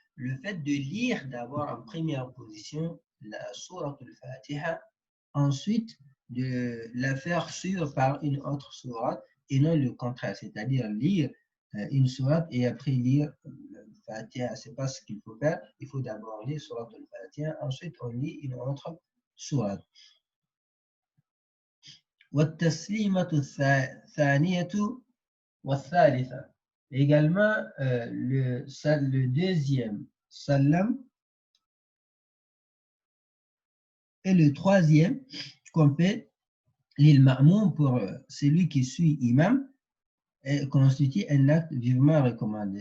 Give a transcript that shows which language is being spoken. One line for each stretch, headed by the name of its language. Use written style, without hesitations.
French: Le fait de lire d'abord en première position la sourate al-Fatiha, ensuite de la faire suivre par une autre sourate et non le contraire, c'est-à-dire lire une sourate et après lire Fatiha. C'est pas ce qu'il faut faire. Il faut d'abord lire sourate al-Fatiha, ensuite on lit une autre sourate.
Arabic: والتسليمة الثانية والثالثة.
French: Également le deuxième salam et le troisième qu'on fait l'il ma'moum pour celui qui suit imam constitue un acte vivement recommandé.